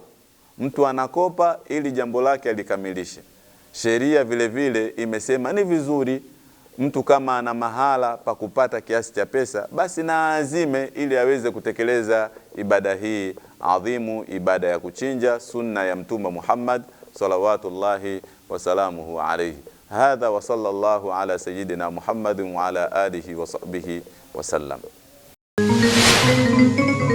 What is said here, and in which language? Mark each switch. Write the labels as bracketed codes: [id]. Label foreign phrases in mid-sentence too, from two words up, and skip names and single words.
[sw] Mtu anakopa ili jambo lake alikamilishe. Sheria vile vile imesema ni vizuri mtu kama ana mahala pa kupata kiasi cha pesa, basi na azime ili aweze kutekeleza ibada hii adhimu, ibada ya kuchinja, sunna ya Mtume Muhammad [ar] صلوات الله وسلامه عليه. هذا وصلى الله على سيدنا محمد وعلى آله وصحبه وسلم.